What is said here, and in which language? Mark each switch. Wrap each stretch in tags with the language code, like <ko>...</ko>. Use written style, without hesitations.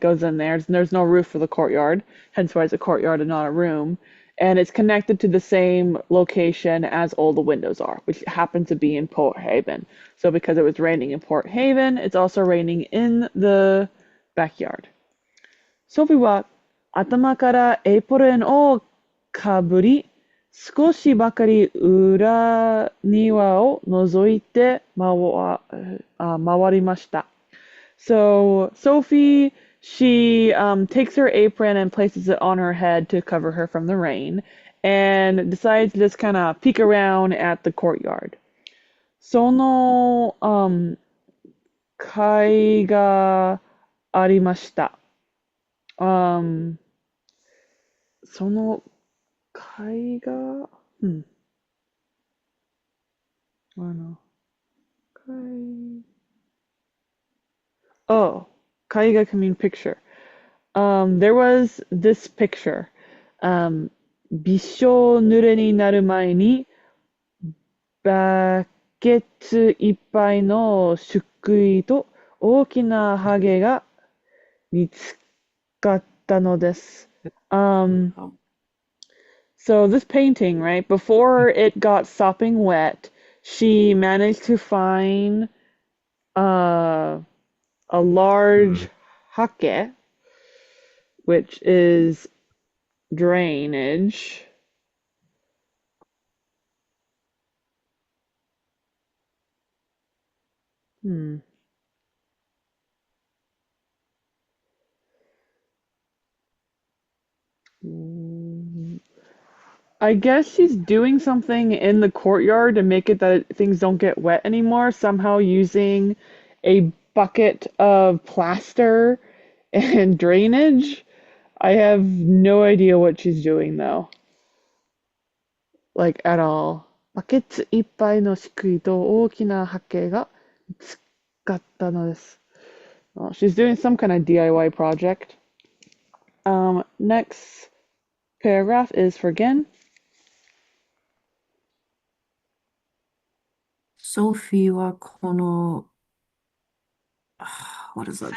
<en>Goes in there. And there's no roof for the courtyard, hence why it's a courtyard and not a room. And it's connected to the same location as all the windows are, which happen to be in Port Haven. So because it was raining in Port Haven, it's also raining in the backyard.</en> <ja>ソフィーは頭からエプロンをかぶり、少しばかり裏庭を覗いて回りました。</ja> <en>So Sophie, she takes her apron and places it on her head to cover her from the rain, and decides to just kind of peek around at the courtyard.</en> <ja>その、会がありました。</ja> <en>Um,</en> <ja>その会が、会、</ja> <en>oh, 絵画 can mean picture. There was this picture.</en> <ja>びしょ濡れになる前にバケツいっぱいのすくいと大きなハゲが見つかったのです。</ja> <en>So this painting, right, before it got sopping wet, she managed to find a large hake, which is drainage. Hmm. Mm, I guess she's doing something in the courtyard to make it that things don't get wet anymore, somehow using a bucket of plaster and drainage. I have no idea what she's doing though, like at all.</en> <ja>バケツいっぱいの敷居と大きなハケが見つかったのです。</ja> <en>Well, she's doing some kind of DIY project. Next paragraph is for Gen.</en> <ja>ソフィーはこの、</ja> <en>what is that?</en>